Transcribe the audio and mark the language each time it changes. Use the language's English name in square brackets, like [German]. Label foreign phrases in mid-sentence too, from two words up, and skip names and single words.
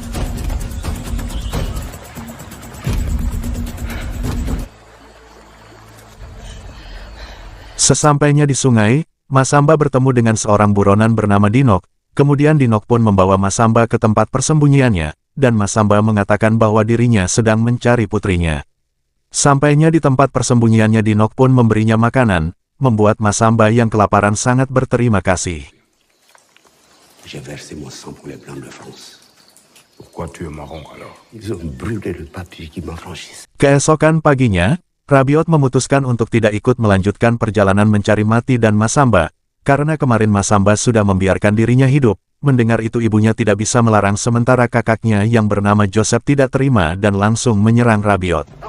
[Indonesian] Sesampainya di sungai, Masamba bertemu dengan seorang buronan bernama Dinok, kemudian Dinok pun membawa Masamba ke tempat persembunyiannya, dan Masamba mengatakan bahwa dirinya sedang mencari putrinya. Sampainya di tempat persembunyiannya Dinok pun memberinya makanan, membuat Masamba yang kelaparan sangat berterima kasih. [French] J'ai versé mon sang pour les Blancs de France. Pourquoi tu es marron alors? Ils ont brûlé le papier qui m'affranchissait. [Indonesian] Keesokan paginya, Rabiot memutuskan untuk tidak ikut melanjutkan perjalanan mencari mati dan Masamba, karena kemarin Masamba sudah membiarkan dirinya hidup. Mendengar itu ibunya tidak bisa melarang sementara kakaknya yang bernama Joseph tidak terima dan langsung menyerang Rabiot.